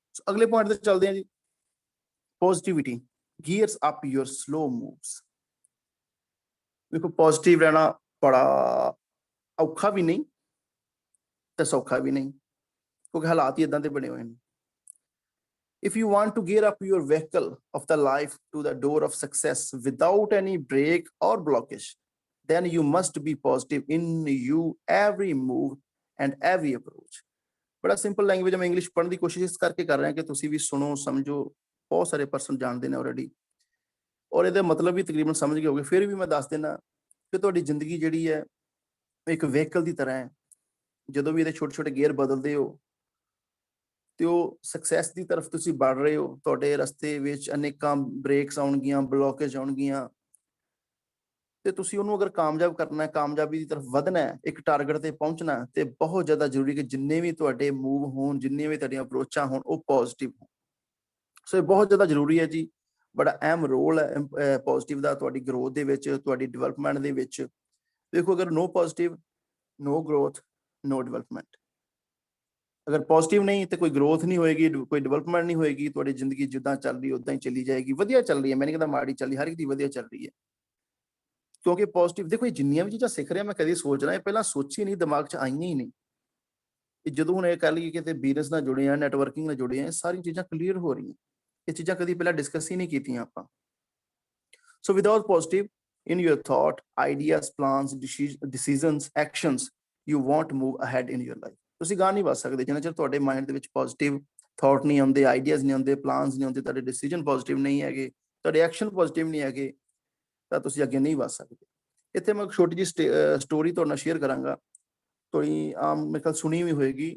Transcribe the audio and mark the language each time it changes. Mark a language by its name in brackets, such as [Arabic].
[Punjabi] ਅਗਲੇ ਪੁਆਇੰਟ ਤੇ ਚੱਲਦੇ ਹਾਂ ਜੀ, [English] Positivity gears up your slow moves. [Punjabi] ਦੇਖੋ ਪੋਜ਼ਿਟਿਵ ਰਹਿਣਾ ਬੜਾ ਔਖਾ ਵੀ ਨਹੀਂ ਤੇ ਸੌਖਾ ਵੀ ਨਹੀਂ, ਕਿਉਂਕਿ ਹਾਲਾਤ ਹੀ ਇਦਾਂ ਦੇ ਬਣੇ ਹੋਏ ਨੇ। [English] If you want to gear up your vehicle of the life to the door of success without any break or blockage, then you must be positive in you every move and every approach. [Hindi] बड़ा simple language में English पढ़ने की कोशिश इस करके कर रहे हैं कि तुसी भी सुनो समझो, बहुत सारे पर्सन जानते हैं ऑलरेडी और ਇਹਦਾ मतलब भी तकरीबन समझ गए होगे। फिर भी मैं दस देना कि [Punjabi] ਤੁਹਾਡੀ ਜ਼ਿੰਦਗੀ ਜਿਹੜੀ ਹੈ ਇੱਕ ਵਹੀਕਲ ਦੀ ਤਰ੍ਹਾਂ ਹੈ। ਜਦੋਂ ਵੀ ਇਹਦੇ ਛੋਟੇ ਛੋਟੇ ਗੇਅਰ ਬਦਲਦੇ ਹੋ ਤੇ ਉਹ ਸਕਸੈਸ ਦੀ ਤਰਫ ਤੁਸੀਂ ਵੱਧ ਰਹੇ ਹੋ। ਤੁਹਾਡੇ ਰਸਤੇ ਵਿੱਚ ਅਨੇਕਾਂ ਬ੍ਰੇਕਸ ਆਉਣਗੀਆਂ, ਬਲੋਕੇਜ ਆਉਣਗੀਆਂ, ਤੇ ਤੁਸੀਂ ਉਹਨੂੰ ਅਗਰ ਕਾਮਯਾਬ ਕਰਨਾ ਹੈ, ਕਾਮਯਾਬੀ ਦੀ ਤਰਫ ਵਧਣਾ ਹੈ, ਇੱਕ ਟਾਰਗੇਟ ਤੇ ਪਹੁੰਚਣਾ ਹੈ, ਤੇ ਬਹੁਤ ਜ਼ਿਆਦਾ ਜ਼ਰੂਰੀ ਕਿ ਜਿੰਨੇ ਵੀ ਤੁਹਾਡੇ ਮੂਵ ਹੋਣ, ਜਿੰਨੇ ਵੀ ਤੁਹਾਡੀਆਂ ਅਪਰੋਚਾਂ ਹੋਣ, ਉਹ ਪੋਜ਼ਿਟਿਵ ਹੋਣ। ਸੋ ਇਹ ਬਹੁਤ ਜ਼ਿਆਦਾ ਜ਼ਰੂਰੀ ਹੈ ਜੀ, ਬੜਾ ਅਹਿਮ ਰੋਲ ਹੈ ਪੋਜ਼ਿਟਿਵ ਦਾ ਤੁਹਾਡੀ ਗਰੋਥ ਦੇ ਵਿੱਚ, ਤੁਹਾਡੀ ਡਿਵੈਲਪਮੈਂਟ ਦੇ ਵਿੱਚ। ਦੇਖੋ ਅਗਰ [English] No positive, no growth, no development. [Punjabi] ਅਗਰ ਪੋਜ਼ਿਟਿਵ ਨਹੀਂ ਤੇ ਕੋਈ ਗਰੋਥ ਨਹੀਂ ਹੋਏਗੀ, ਕੋਈ ਡਿਵੈਲਪਮੈਂਟ ਨਹੀਂ ਹੋਏਗੀ, ਤੁਹਾਡੀ ਜ਼ਿੰਦਗੀ ਜਿੱਦਾਂ ਚੱਲ ਰਹੀ ਉਦਾਂ ਹੀ ਚੱਲੀ ਜਾਏਗੀ। ਵਧੀਆ ਚੱਲ ਰਹੀ ਹੈ, ਮੈਂ ਨਹੀਂ ਕਹਿੰਦਾ ਮਾੜੀ ਚੱਲ ਰਹੀ, ਹਰ ਇੱਕ ਦੀ ਵਧੀਆ ਚੱਲ ਰਹੀ ਹੈ। ਕਿਉਂਕਿ ਪੋਜ਼ਿਟਿਵ, ਦੇਖੋ ਇਹ ਜਿੰਨੀਆਂ ਵੀ ਚੀਜ਼ਾਂ ਸਿੱਖ ਰਿਹਾ ਮੈਂ ਕਦੀ ਸੋਚ ਰਿਹਾ, ਇਹ ਪਹਿਲਾਂ ਸੋਚੀ ਨਹੀਂ, ਦਿਮਾਗ 'ਚ ਆਈਆਂ ਹੀ ਨਹੀਂ। ਇਹ ਜਦੋਂ ਹੁਣ ਇਹ ਕਹਿ ਲਈਏ ਕਿ ਬਿਜ਼ਨਸ ਨਾਲ ਜੁੜੇ ਆ, ਨੈਟਵਰਕਿੰਗ ਨਾਲ ਜੁੜੇ ਆ, ਇਹ ਸਾਰੀਆਂ ਚੀਜ਼ਾਂ ਕਲੀਅਰ ਹੋ ਰਹੀਆਂ। ਇਹ ਚੀਜ਼ਾਂ ਕਦੀ ਪਹਿਲਾਂ ਡਿਸਕਸ ਹੀ ਨਹੀਂ ਕੀਤੀਆਂ ਆਪਾਂ। [English] So without positive in your thought, ideas, plans, decisions, actions, you won't move ahead in your life. [Punjabi] ਤੁਸੀਂ ਗਾਂ ਨਹੀਂ ਵੱਧ ਸਕਦੇ ਜਿੰਨਾ ਚਿਰ ਤੁਹਾਡੇ ਮਾਈਂਡ ਦੇ ਵਿੱਚ ਪੋਜ਼ਿਟਿਵ ਥਾਟ ਨਹੀਂ ਆਉਂਦੇ, ਆਈਡੀਆਜ਼ ਨਹੀਂ ਆਉਂਦੇ, ਪਲਾਨਸ ਨਹੀਂ ਆਉਂਦੇ, ਤੁਹਾਡੇ ਡਿਸੀਜਨ ਪੋਜ਼ਿਟਿਵ ਨਹੀਂ ਹੈਗੇ, ਤੁਹਾਡੇ ਐਕਸ਼ਨ ਪੋਜ਼ਿਟਿਵ ਨਹੀਂ ਹੈਗੇ, ਤਾਂ ਤੁਸੀਂ ਅੱਗੇ ਨਹੀਂ ਵੱਧ ਸਕਦੇ। ਇੱਥੇ ਮੈਂ ਇੱਕ ਛੋਟੀ ਜਿਹੀ ਸਟੋਰੀ ਤੁਹਾਡੇ ਨਾਲ ਸ਼ੇਅਰ ਕਰਾਂਗਾ। ਤੁਸੀਂ ਆਮ ਮੇਰੇ ਖਿਆਲ ਸੁਣੀ ਵੀ ਹੋਏਗੀ।